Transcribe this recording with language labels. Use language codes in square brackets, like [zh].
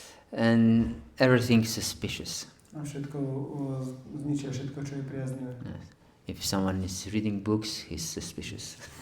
[en] And everything suspicious. [sk] A všetko zničia všetko, čo je priaznivé. [en] Yes. If someone is reading books, he's suspicious.